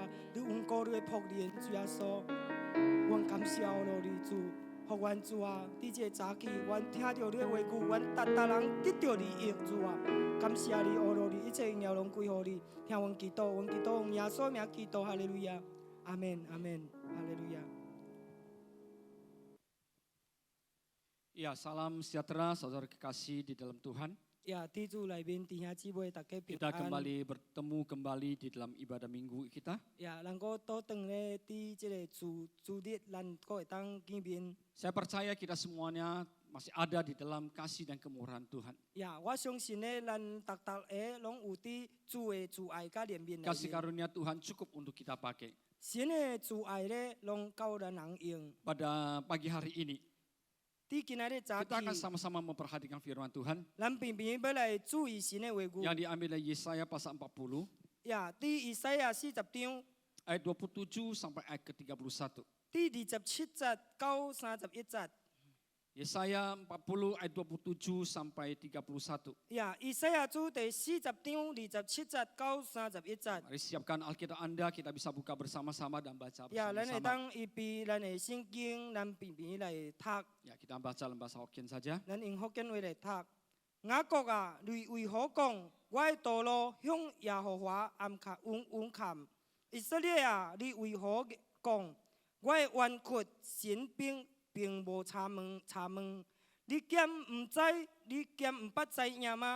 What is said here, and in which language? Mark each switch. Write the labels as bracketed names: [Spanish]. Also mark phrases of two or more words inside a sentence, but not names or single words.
[Min Nan Chinese] 你稳固你的仆人主耶稣，阮感谢阿罗你主，互阮主啊！伫这个早起，阮听到你的话语，阮逐人得到利益主啊！感谢你阿罗你，一切荣耀拢归乎你。听阮祈祷，阮祈祷用耶稣名祈祷，哈利路亚，阿门，阿门，哈利路亚。 [Indonesian] Ya, salam sejahtera saudara kekasih di dalam Tuhan. Ya, di tu lain [Min Nan Chinese] 弟兄姊妹大家平安。 [Indonesian] Kita bertemu kembali di dalam ibadah minggu kita. Ya, [Min Nan Chinese] 咱个倒转咧，伫这个主日，咱个会当见面。 [Indonesian] Saya percaya kita semuanya masih ada di dalam kasih dan kemurahan Tuhan. Ya, [Min Nan Chinese] 我相信咧，咱逐个拢有伫主的主爱甲怜悯内面。 [Indonesian] Kasih karunia Tuhan cukup untuk kita pakai. [Min Nan Chinese] 神的主爱咧，拢够咱人用。 [Indonesian] Pada pagi hari ini, kita akan sama-sama memperhatikan firman Tuhan [Min Nan Chinese] 咱偏偏要来注意神的话语。 [Indonesian] yang diambil dari Yesaya pasal 40, [Min Nan Chinese] 呀，伫以赛亚40章 [Indonesian] ayat 27 sampai ayat ke-31. [Min Nan Chinese] 第27节到31节。 [Indonesian] Yesaya 40 ayat 27 sampai 31. [Min Nan Chinese] 呀，以赛亚书第40章27节到31节。 [Indonesian] Mari siapkan Alkitab Anda, kita bisa buka bersama-sama dan baca [Min Nan Chinese] 呀，咱会 [Indonesian] bersama-sama. [Min Nan Chinese] 当预备咱的圣经，咱偏偏来读。 [Indonesian] Ya, kita baca dalam bahasa Hokkien saja. [Min Nan Chinese] 咱用福建话来读。雅各啊，你为何讲我的道路向耶和华弯坎？以色列啊，你为何讲我的冤屈神并无查问？你兼唔知？你兼唔捌知影吗？